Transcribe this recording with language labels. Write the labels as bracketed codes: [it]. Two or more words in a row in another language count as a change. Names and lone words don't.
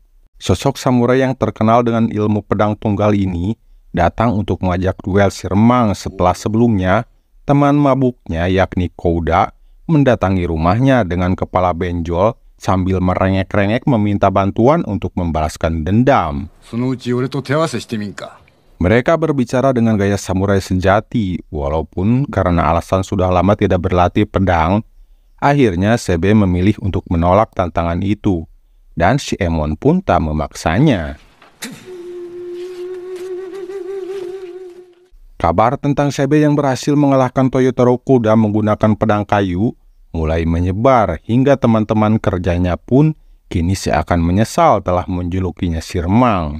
[id] Sosok samurai yang terkenal dengan ilmu pedang tunggal ini datang untuk mengajak duel si Remang setelah sebelumnya teman mabuknya yakni Kouda mendatangi rumahnya dengan kepala benjol sambil merengek-rengek meminta bantuan untuk membalaskan dendam. [ja] そのうち俺と手合わせしてみんか。 [id] Mereka berbicara dengan gaya samurai sejati, walaupun karena alasan sudah lama tidak berlatih pedang, akhirnya Sebe memilih untuk menolak tantangan itu, dan si Emon pun tak memaksanya. Kabar tentang Sebe yang berhasil mengalahkan Toyotaro Kouda menggunakan pedang kayu mulai menyebar hingga teman-teman kerjanya pun kini seakan menyesal telah menjulukinya si Remang.